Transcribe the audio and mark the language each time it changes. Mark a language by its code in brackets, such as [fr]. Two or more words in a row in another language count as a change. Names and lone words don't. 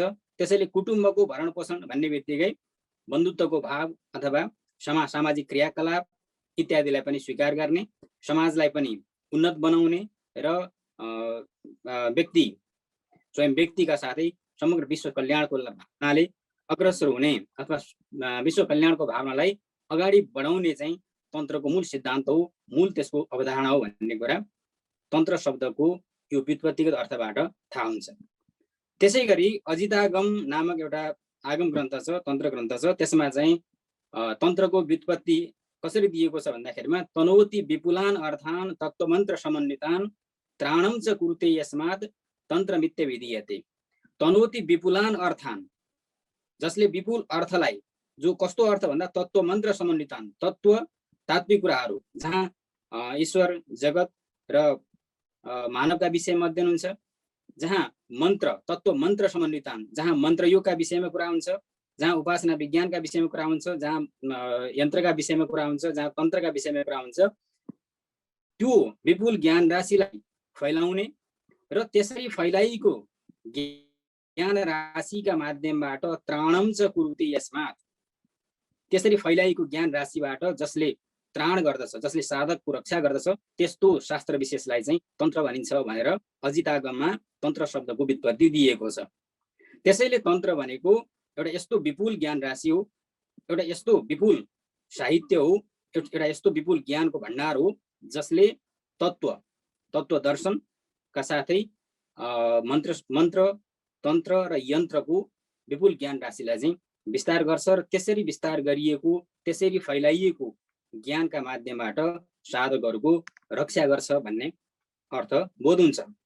[ne] त्यसैले कुटुम्बको भरण पोषण भन्ने बित्तिकै बन्धुत्वको भाव अथवा सामाजिक क्रियाकलाप इत्यादिलाई पनि स्वीकार गर्ने, समाजलाई पनि उन्नत बनाउने र स्वयं व्यक्तिका साथै समग्र विश्व कल्याणको भावनाले अग्रसर हुने अथवा विश्व कल्याणको भावनालाई अगाडि बढाउने चाहिँ तन्त्रको मूल सिद्धान्त हो, मूल त्यसको अवधारणा हो भन्ने कुरा तन्त्र शब्दको यो व्युत्पत्तिगत अर्थबाट थाहा हुन्छ। त्यसै गरी अजितागम नामक एउटा आगम ग्रन्थ छ, तन्त्र ग्रन्थ छ। त्यसमा चाहिँ तन्त्रको व्युत्पत्ति कसरी दिएको छ भन्दाखेरिमा [sa] तनोति विपुलान अर्थान तत्त्वमन्त्र समन्वितान त्राणम च कुरुते यस्मात् तन्त्रमित्य विधीयते। तनोति विपुलान अर्थान, [ne] जसले विपुल अर्थलाई, जो कस्तो अर्थ भन्दा [sa] तत्त्वमन्त्र समन्वितान, [ne] तत्त्व तात्विक कुराहरू जहाँ ईश्वर जगत र मानवका विषयमा अध्ययन हुन्छ, जहाँ मन्त्र [sa] तत्त्व मन्त्र समन्वितान, [ne] जहाँ मन्त्रयोगका विषयमा कुरा हुन्छ, जहाँ उपासना विज्ञानका विषयमा कुरा हुन्छ, जहाँ यन्त्रका विषयमा कुरा हुन्छ, जहाँ तन्त्रका विषयमा कुरा हुन्छ, त्यो विपुल ज्ञान राशिलाई फैलाउने र त्यसरी फैलाइएको ज्ञान राशिका माध्यमबाट [sa] त्राणम च कुरुते यस्मात्, [ne] त्यसरी फैलाइएको ज्ञान राशिबाट जसले त्राण गर्दछ, जसले साधकको रक्षा गर्दछ, त्यस्तो शास्त्र विशेषलाई चाहिँ तन्त्र भनिन्छ भनेर अजितागममा तन्त्र शब्दको व्युत्पत्ति दिएको छ। त्यसैले तन्त्र भनेको एउटा यस्तो विपुल ज्ञान राशि हो, एउटा यस्तो विपुल साहित्य हो, एउटा यस्तो विपुल ज्ञानको भण्डार हो जसले तत्त्व दर्शनका साथै मन्त्र तन्त्र र यन्त्रको विपुल ज्ञान राशिलाई चाहिँ विस्तार गर्छ र त्यसरी विस्तार गरिएको, त्यसरी फैलाइएको ज्ञानका माध्यमबाट साधकहरूको रक्षा गर्छ भन्ने अर्थ बोध हुन्छ।